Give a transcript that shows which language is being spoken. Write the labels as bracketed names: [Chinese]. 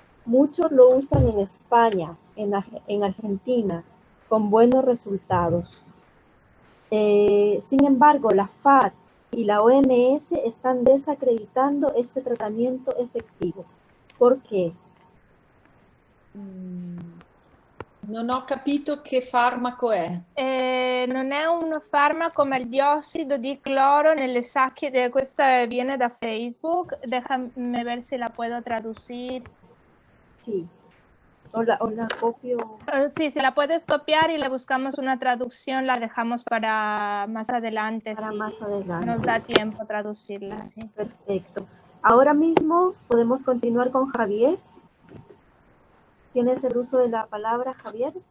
[Spanish] Muchos lo usan en España, en Argentina, con buenos resultados. Sin embargo, la FAD y la OMS están desacreditando este tratamiento efectivo. ¿Por qué? [Italian] Non ho capito che farmaco è. Non è un farmaco, ma il diossido di cloro nelle sacche, questo viene da Facebook, [Spanish] déjame ver si la puedo traducir. Sí. O la copio. Sí, si la puedes copiar y le buscamos una traducción, la dejamos para más adelante. Para si más adelante. nos da tiempo traducirla. Sí. Perfecto. Ahora mismo podemos continuar con Javier. ¿Tienes el uso de la palabra, Javier?